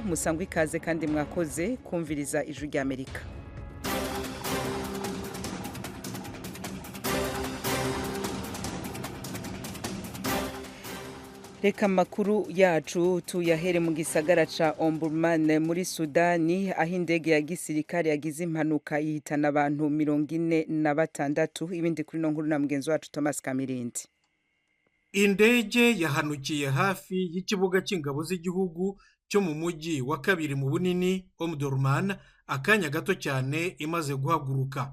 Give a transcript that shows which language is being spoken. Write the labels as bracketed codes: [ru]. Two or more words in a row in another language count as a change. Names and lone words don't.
[rn] Musangwe ikaze kandi mwakoze kumviriza ijwi rya Amerika. Reka makuru yacu tuyahere mu gisagara ca Omdurman muri Sudani, aho indege ya gisirikare yagize impanuka ihitana abantu 46. Ibindi kuri no nkuru na mugenzi wacu Thomas Kamirindi. [rw] Indege yahanukiye hafi y'ikibuga cy'ingabo z'igihugu cyo mu mujyi wa kabiri mu bunini Omdurman akanya gato cyane imaze guhaguruka.